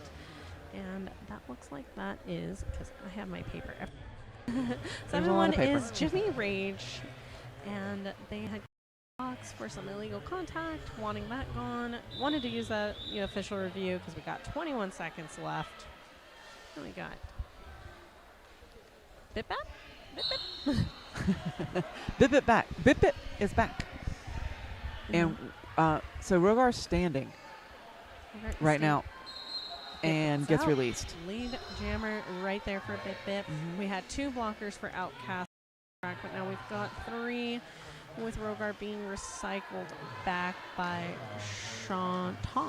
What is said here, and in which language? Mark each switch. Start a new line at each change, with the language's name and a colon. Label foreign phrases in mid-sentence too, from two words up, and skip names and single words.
English: And that looks like that is, because I have my paper. There's a lot of 7-1 paper. is Jimmy Rage, and they had box for some illegal contact, wanting that gone. Wanted to use that official review because we got 21 seconds left. And we got Bip Bap? Bip Bip? Bip Bip back. Bip Bip is back. And so Rogar's standing right now and gets released. Lead jammer right there for Bip Bip. We had 2 blockers for Outcast, but now we've got 3 with Rogar being recycled back by Shantan.